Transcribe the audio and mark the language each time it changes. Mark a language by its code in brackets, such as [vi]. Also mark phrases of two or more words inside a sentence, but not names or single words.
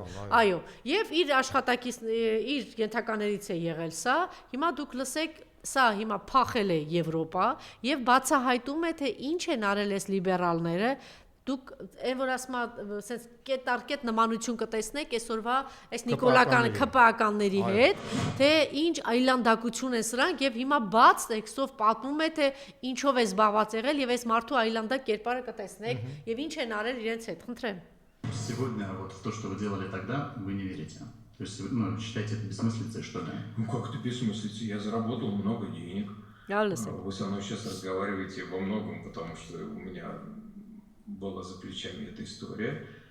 [hy] Այո, եւ իր աշխատակից իր ենթականերից է եղել սա։ Հիմա դուք լսեք Սա հիմա փախել է Եվրոպա եւ բացահայտում է թե ինչ են արել այս լիբերալները դուք այն որ ասում ասես կետարկետ նմանություն կտեսնեք այսօրվա այս նիկոլական ԿՊԱ-ականների հետ թե ինչ այլանդակություն են սրանք եւ հիմա բաց տեքստով պատմում է թե ինչով է զբաղված եղել եւ այս մարդու այլանդակ կերպարը կտեսնեք եւ ինչ են արել իրենց հետ խնդրեմ [ru] Сегодня вот в то, что вы делали тогда, вы не верите. То есть, считаете это бессмыслицей, что ли? Ну как это бессмыслицей? Я заработал много денег. Вы со мной сейчас разговариваете во многом, потому что у меня была за плечами эта история.